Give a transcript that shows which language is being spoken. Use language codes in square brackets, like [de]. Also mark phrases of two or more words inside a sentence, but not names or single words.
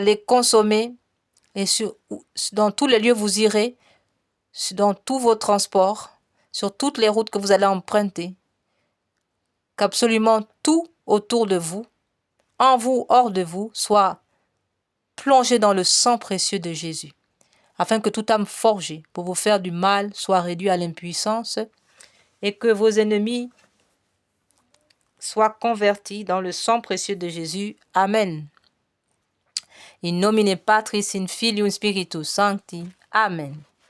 [fr] allez consommer, et dans tous les lieux où vous irez, dans tous vos transports, sur toutes les routes que vous allez emprunter, qu'absolument tout autour de vous, en vous, hors de vous, soit plongé dans le sang précieux de Jésus, afin que toute âme forgée pour vous faire du mal soit réduite à l'impuissance et que vos ennemis soient convertis dans le sang précieux de Jésus. Amen. [la] In nomine Patris, in Filium Spiritus Sancti. Amen.